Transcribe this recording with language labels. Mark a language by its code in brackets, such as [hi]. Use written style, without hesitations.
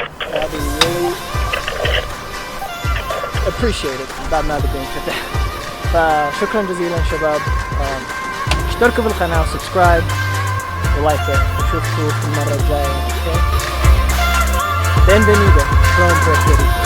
[en] That'd be really appreciated. [ar] بعد ما بدي انفتح. فشكرا جزيلا شباب. اشتركوا بالقناة وسبسكرايب ولايك. اشوفكم في المرة الجاية. [es] Bienvenido [en] from Puerto Rico.